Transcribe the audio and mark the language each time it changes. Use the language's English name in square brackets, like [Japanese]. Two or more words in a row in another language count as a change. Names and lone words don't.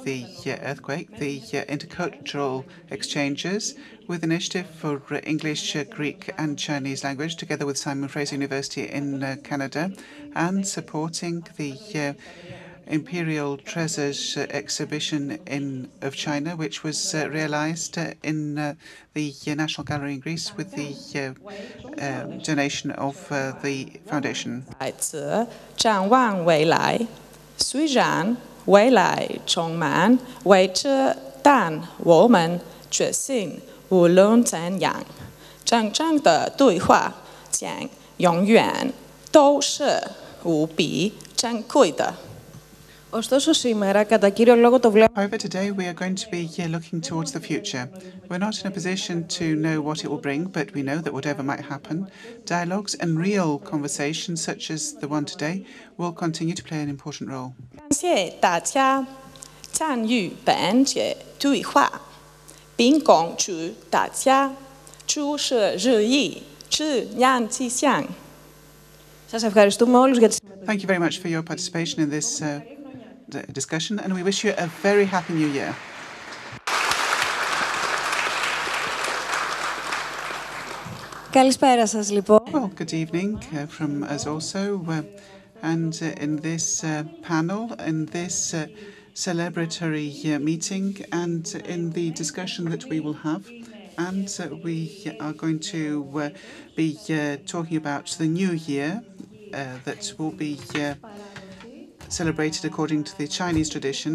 [English] the earthquake, the intercultural exchanges with initiative for English, Greek and Chinese language together with Simon Fraser University in Canada, and supporting the Imperial Treasures exhibition of China, which was realized in the National Gallery in Greece with the donation of the foundation. [Chinese] 来自展望未来，虽然未来充满未知，但我们决心无论怎样，真正的对话将永远都是无比珍贵的。 [Greek] Ωστόσο σήμερα, κατά κύριο λόγο το βλέπουμε. [English] However, today we are going to be looking towards the future. We're not in a position to know what it will bring, but we know that whatever might happen, dialogues and real conversations such as the one today will continue to play an important role. [Chinese] 感谢大家参与本届对话，并恭祝大家诸事如意，自然吉祥。 [Greek] Σας ευχαριστούμε όλους για τη συμμετοχή. [English] Thank you very much for your participation in this discussion, and we wish you a very happy new year. [Greek] Καλησπέρα σας λοιπόν. [English] Well, good evening from us also, and in this panel, in this celebratory meeting, and in the discussion that we will have, and we are going to be talking about the new year that will be celebrated according to the Chinese tradition.